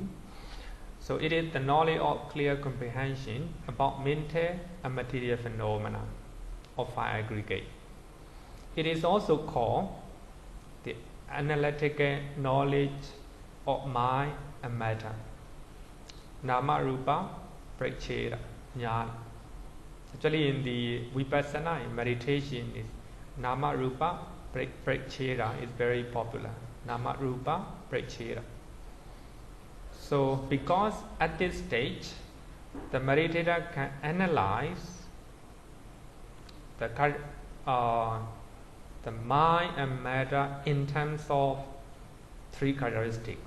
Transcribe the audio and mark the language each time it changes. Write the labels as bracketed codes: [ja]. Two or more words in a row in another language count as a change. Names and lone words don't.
[en] So it is the knowledge of clear comprehension about mental and material phenomena of 5 aggregate. It is also called the analytical knowledge of mind and matter. [pi] Nama rupa preccheda jnana. [en] Actually, in the Vipassana, in meditation, is [pi] Nama rupa preccheda [en] is very popular. [pi] Nama rupa preccheda. [en] So, because at this stage, the meditator can analyze the mind and matter in terms of 3 characteristics.